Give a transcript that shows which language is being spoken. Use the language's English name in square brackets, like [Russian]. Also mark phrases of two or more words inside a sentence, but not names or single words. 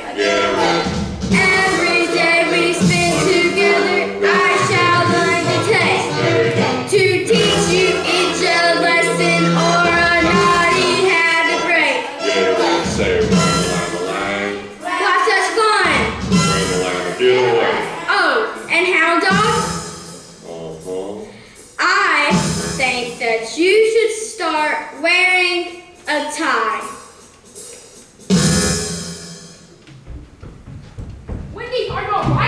[English] Every day we spend together, I shall undertake to teach you each a lesson or a naughty habit break. Say, Ram-a-lam-a-lang. Why such fun? Ram-a-lam, get away. Oh, and how, dog? Uh-huh. I think that you should start wearing a tie. Wendy, are you alright?